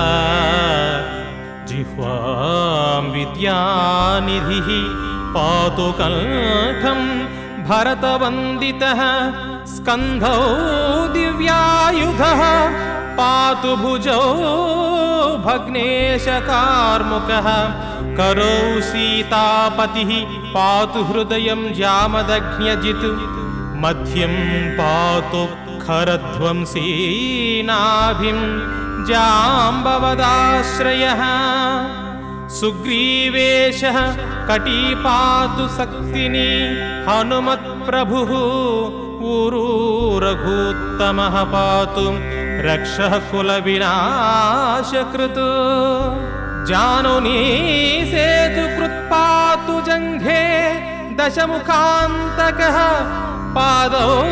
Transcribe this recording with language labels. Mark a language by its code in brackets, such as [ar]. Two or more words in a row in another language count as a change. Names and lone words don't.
[sa] జిహ్వాం విద్యానిధిః పాతు కంఠం భరతవందితః స్కంధౌ దివ్యాయుధః పాతు భుజౌ భగ్నేశకార్ముకః करौ सीतापतिः पातु हृदयं जामदग्न्यजित् मध्यं पातु खरध्वंसी नाभिं जाम्बवदाश्रयः सुग्रीवेशः कटीपातु सक्तिनी हनुमत्प्रभुः ऊरू रघूत्तमः पातु रक्षः कुलविनाशकृत् जानुनी सेतु कृत्पातु जङ्घे दशमुखान्तकः पादौ